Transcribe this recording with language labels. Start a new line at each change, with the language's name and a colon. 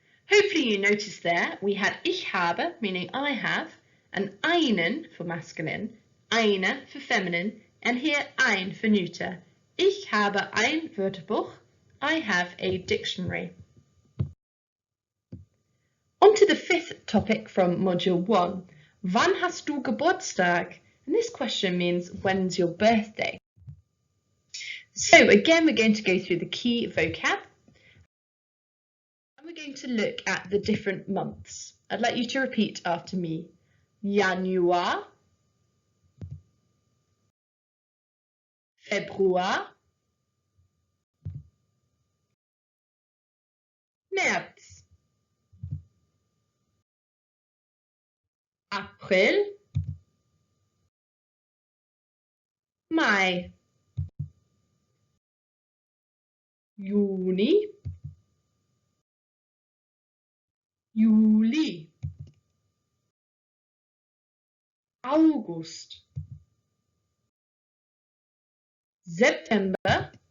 English: Hopefully you noticed there we had
German: ich habe,
English: meaning I have, and einen for masculine, eine for feminine, and here ein for neuter.
German: Ich habe ein Wörterbuch.
English: I have a dictionary. On to the fifth topic from Module 1.
German: Wann hast du Geburtstag?
English: And this question means when's your birthday? So again, we're going to go through the key vocab. And we're going to look at the different months. I'd like you to repeat after me.
German: Januar, Februar, März, April, Mai, Juni, Juli, August, September,